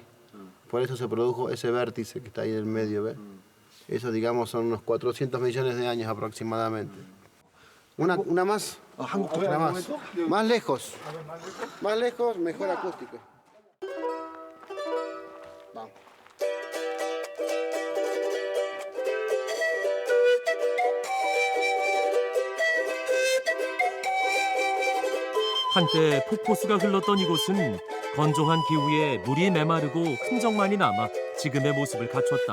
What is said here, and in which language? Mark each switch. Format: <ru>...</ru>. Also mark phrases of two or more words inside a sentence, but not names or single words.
<es>Por eso se produjo ese vértice que está ahí en el medio, ¿ves? Eso, digamos, son unos 400 millones de años aproximadamente. Una más. Una más. Más lejos. Más lejos, mejor acústico. Vamos.</es> <ko>한때 폭포수가 흘렀던 이곳은 건조한 기후에 물이 메마르고 흔적만이 남아 지금의 모습을 갖췄다.</ko>